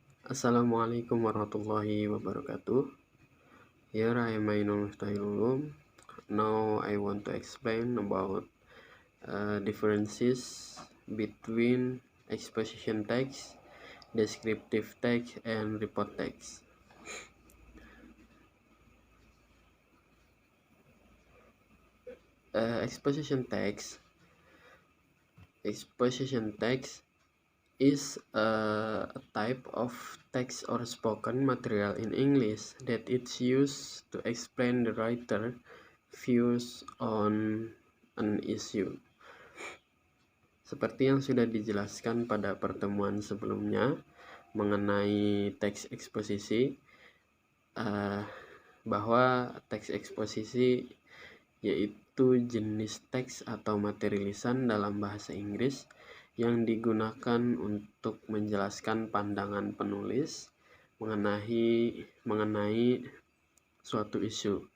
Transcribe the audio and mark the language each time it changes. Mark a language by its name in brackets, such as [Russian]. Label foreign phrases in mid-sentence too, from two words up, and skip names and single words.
[Arabic] السلام عليكم ورحمة الله وبركاته. [English] Here I am Ainul Mustahilulum. Now I want to explain about differences between exposition text, descriptive text, and report text. Exposition text is a type of text or spoken material in English that it's used to explain the writer views on an issue. [Indonesian] Seperti yang sudah dijelaskan pada pertemuan sebelumnya mengenai teks eksposisi, bahwa teks eksposisi yaitu jenis teks atau materi lisan dalam bahasa Inggris yang digunakan untuk menjelaskan pandangan penulis mengenai suatu isu.